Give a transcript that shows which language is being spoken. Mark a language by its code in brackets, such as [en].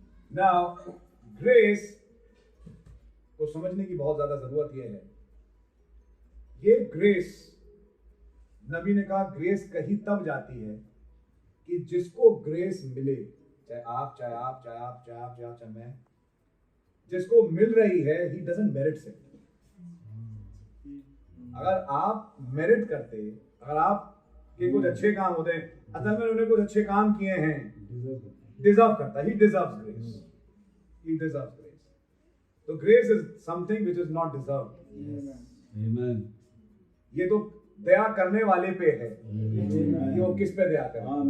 [hi] Now, grace को समझने की बहुत ज्यादा जरूरत यह है, ये ग्रेस, नबी ने कहा ग्रेस कहीं तब जाती है कि जिसको ग्रेस मिले, चाहे मैं, जिसको मिल रही है, [en] he doesn't merit it. [hi] अगर आप मेरिट करते, अगर आप के कुछ अच्छे काम होते हैं, असल में उन्होंने कुछ अच्छे काम किए हैं, डिजर्व करता, [en] he deserves grace. He deserves grace. So grace is something which is not deserved. Amen. [hi] ये तो दया करने वाले पे है कि वो किस पे दया करे।